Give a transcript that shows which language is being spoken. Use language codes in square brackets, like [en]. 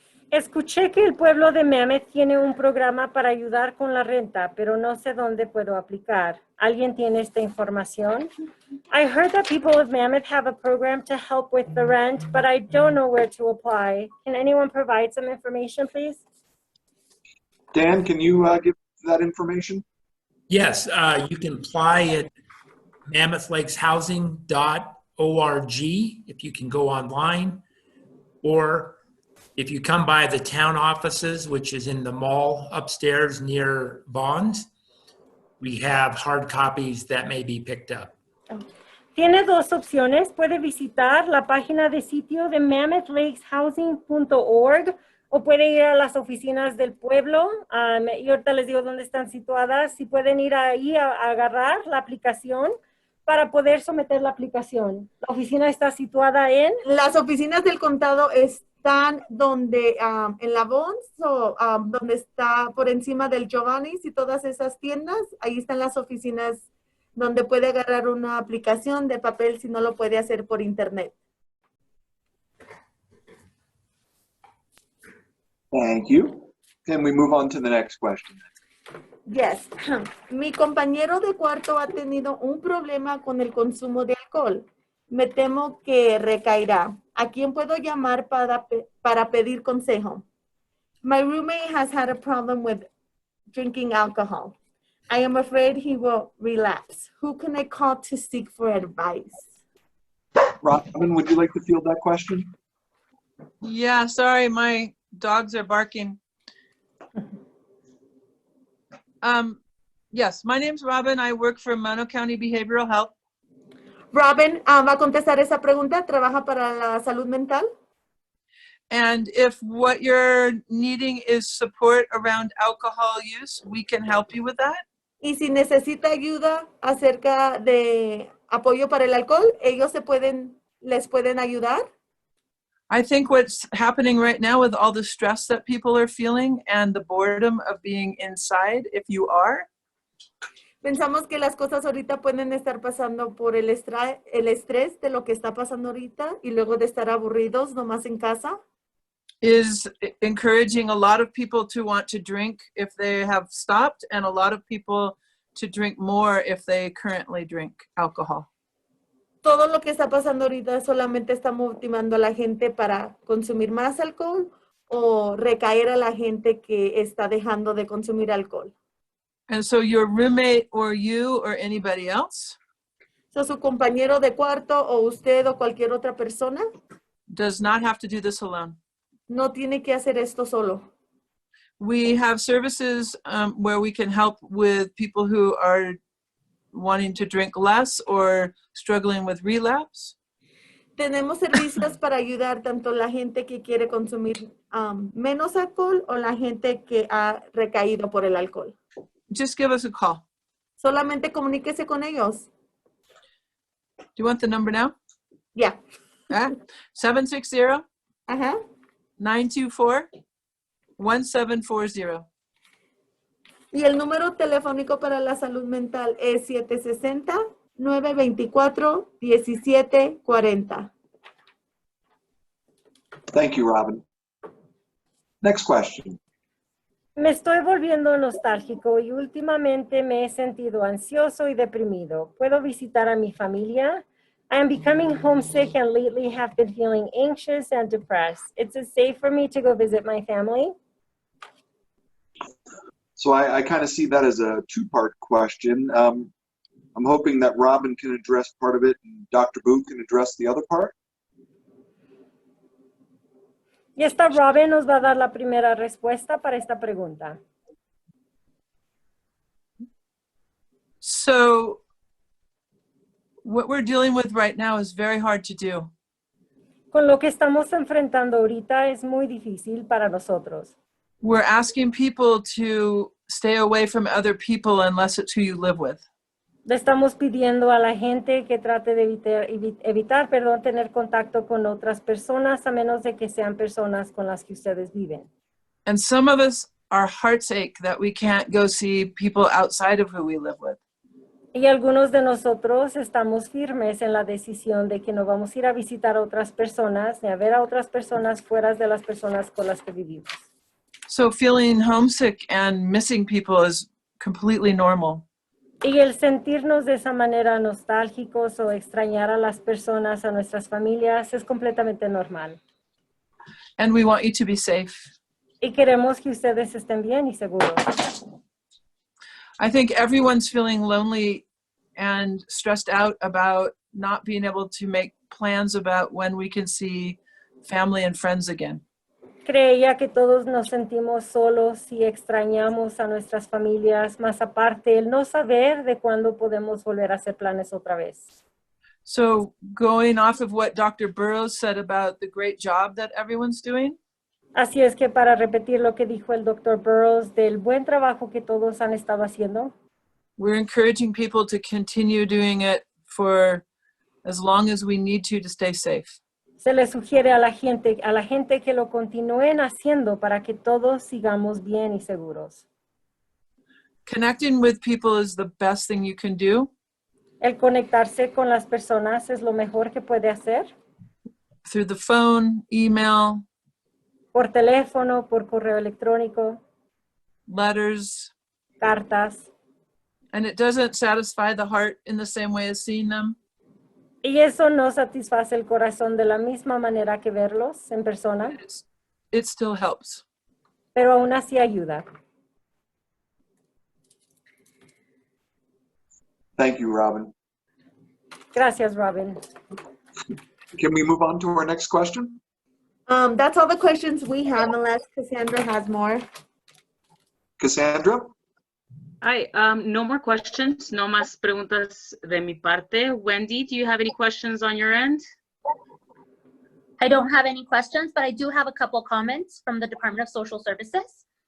[es] Escuché que el pueblo de Mammoth tiene un programa para ayudar con la renta, pero no sé dónde puedo aplicar. ¿Alguien tiene esta información? [en] I heard that people of Mammoth have a program to help with the rent, but I don't know where to apply. Can anyone provide some information, please? Dan, can you give that information? Yes, you can apply at mammothlakeshousing.org if you can go online, or if you come by the town offices, which is in the mall upstairs near Bonds, we have hard copies that may be picked up. [es] Tiene dos opciones. Puede visitar la página de sitio de mammothlakeshousing.org o puede ir a las oficinas del pueblo. Y ahorita les digo dónde están situadas. Si pueden ir ahí a agarrar la aplicación para poder someter la aplicación. La oficina está situada en... Las oficinas del condado están donde, en la Bonds, o donde está por encima del Giovanni's y todas esas tiendas. Ahí están las oficinas donde puede agarrar una aplicación de papel si no lo puede hacer por internet. [en] Thank you. Can we move on to the next question? Yes. [es] Mi compañero de cuarto ha tenido un problema con el consumo de alcohol. Me temo que recaerá. ¿A quién puedo llamar para pedir consejo? [en] My roommate has had a problem with drinking alcohol. I am afraid he will relapse. Who can I call to seek for advice? Robin, would you like to field that question? Yeah, sorry, my dogs are barking. Yes, my name's Robin. I work for Mono County Behavioral Health. [es] Robin va a contestar esa pregunta. Trabaja para la salud mental. [en] And if what you're needing is support around alcohol use, we can help you with that. [es] Y si necesita ayuda acerca de apoyo para el alcohol, ellos les pueden ayudar. [en] I think what's happening right now with all the stress that people are feeling and the boredom of being inside, if you are, [es] Pensamos que las cosas ahorita pueden estar pasando por el estrés de lo que está pasando ahorita y luego de estar aburridos nomás en casa. [en] is encouraging a lot of people to want to drink if they have stopped, and a lot of people to drink more if they currently drink alcohol. [es] Todo lo que está pasando ahorita solamente está motivando a la gente para consumir más alcohol o recaer a la gente que está dejando de consumir alcohol. [en] And so your roommate or you or anybody else [es] So, su compañero de cuarto o usted o cualquier otra persona [en] does not have to do this alone. [es] no tiene que hacer esto solo. [en] We have services where we can help with people who are wanting to drink less or struggling with relapse. [es] Tenemos servicios para ayudar tanto la gente que quiere consumir menos alcohol o la gente que ha recaído por el alcohol. [en] Just give us a call. [es] Solamente comuníquese con ellos. [en] Do you want the number now? [es] Ya. [en] 760 [es] Ajá. [en] 924-1740. [es] Y el número telefónico para la salud mental es 760-924-1740. [en] Thank you, Robin. Next question. [es] Me estoy volviendo nostálgico y últimamente me he sentido ansioso y deprimido. ¿Puedo visitar a mi familia? [en] I am becoming homesick and lately have been feeling anxious and depressed. Is it safe for me to go visit my family? So I kind of see that as a two-part question. I'm hoping that Robin can address part of it and Dr. Booth can address the other part. [es] Y esta Robin nos va a dar la primera respuesta para esta pregunta. [en] So what we're dealing with right now is very hard to do. [es] Con lo que estamos enfrentando ahorita es muy difícil para nosotros. [en] We're asking people to stay away from other people unless it's who you live with. [es] Le estamos pidiendo a la gente que trate de evitar, tener contacto con otras personas a menos de que sean personas con las que ustedes viven. [en] And some of us, our hearts ache that we can't go see people outside of who we live with. [es] Y algunos de nosotros estamos firmes en la decisión de que no vamos a ir a visitar a otras personas ni a ver a otras personas fuera de las personas con las que vivimos. [en] So feeling homesick and missing people is completely normal. [es] Y el sentirnos de esa manera nostálgicos o extrañar a las personas, a nuestras familias, es completamente normal. [en] And we want you to be safe. [es] Y queremos que ustedes estén bien y seguros. [en] I think everyone's feeling lonely and stressed out about not being able to make plans about when we can see family and friends again. [es] Creía que todos nos sentimos solos y extrañamos a nuestras familias, más aparte el no saber de cuándo podemos volver a hacer planes otra vez. [en] So going off of what Dr. Burrows said about the great job that everyone's doing, [es] Así es que para repetir lo que dijo el Dr. Burrows del buen trabajo que todos han estado haciendo, [en] we're encouraging people to continue doing it for as long as we need to stay safe. [es] se le sugiere a la gente que lo continúen haciendo para que todos sigamos bien y seguros. [en] Connecting with people is the best thing you can do. [es] El conectarse con las personas es lo mejor que puede hacer. [en] Through the phone, email, [es] Por teléfono, por correo electrónico, [en] letters, [es] cartas. [en] and it doesn't satisfy the heart in the same way as seeing them. [es] Y eso no satisface el corazón de la misma manera que verlos en persona, [en] It still helps. [es] pero aún así ayuda. [en] Thank you, Robin. [es] Gracias, Robin. [en] Can we move on to our next question? That's all the questions we have, unless Cassandra has more. Cassandra? Hi, no more questions, [es] no más preguntas de mi parte. [en] Wendy, do you have any questions on your end? I don't have any questions, but I do have a couple comments from the Department of Social Services.